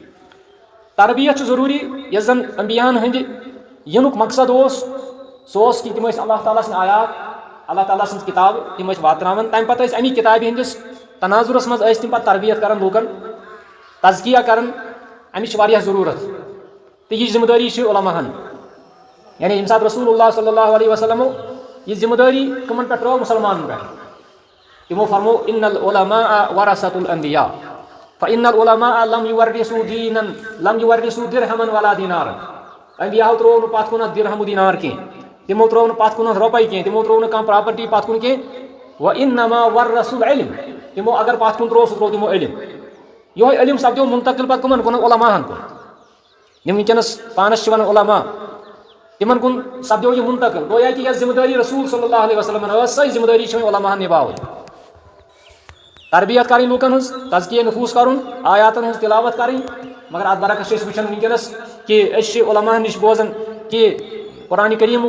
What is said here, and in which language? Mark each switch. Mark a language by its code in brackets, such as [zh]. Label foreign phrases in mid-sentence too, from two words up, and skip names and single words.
[ks] تربیت چھِ ضروٗری یۄس زَن انبیاہَن ہٕنٛدِ یِنُک مقصد اوس سُہ اوس کہِ تِم ٲسۍ اللہ تعالیٰ سٕنٛدۍ آیات اللہ تعالیٰ سٕنٛز کِتاب تِم ٲسۍ واتناوان تَمہِ پَتہٕ ٲسۍ اَمہِ کِتابہِ ہِنٛدِس تناظُرَس منٛز ٲسۍ تِم پَتہٕ تربیت کران لوٗکَن تزکیہ کران اَمِچ چھِ واریاہ ضروٗرت تہٕ یہِ ذِمہٕ دٲری چھِ علماہَن یعنی ییٚمہِ ساتہٕ رسوٗل اللہ [ar] صلی اللہ علیہ وسلمو [ks] یہِ ذِمہٕ دٲری کٕمَن پٮ۪ٹھ ترٲو مُسلمانَن پٮ۪ٹھ تِمو فرمو [ar] اِن العلماء ورثة الانبیاء فإن العلماء لم يورثوا دينا لم يورثوا درہما ولا دینارا [ks] انبیاہو ترٛوو نہٕ پَتھ کُن اَتھ دِرہم و دینار کینٛہہ تِمو ترٛوو نہٕ پَتھ کُن اَتھ رۄپَے کینٛہہ تِمو ترٛوو نہٕ کانٛہہ پراپرٹی پَتھ کُن کینٛہہ [ar] وإنما ورثوا العلم [ks] تِمو اگر پَتھ کُن ترٛوو سُہ ترٛوو تِمو علم یِہوٚے علم سپدیو مُنتقل پَتہٕ کٕمَن کُن علماہَن کُن یِم وٕنکٮ۪نَس پانَس چھِ وَنان علما تِمن کُن سپدیو یہِ مُنتقل گویا کہِ یۄس ذِمہٕ دٲری رسوٗل [ar] صلی اللہ علیہ وسلمن [ks] ٲس سۄے ذِمہٕ دٲری چھِ وۄنۍ علماہَن نِباوٕنۍ تربیت کَرٕنۍ لوٗکَن ہٕنٛز تزکیہ نفوٗس کَرُن آیاتَن ہٕنٛز تِلاوت کَرٕنۍ مگر اَتھ برعکس چھِ أسۍ وٕچھان وٕنکٮ۪نَس کہِ أسۍ چھِ علماہَن نِش بوزان کہِ قرآنِ کریٖمُک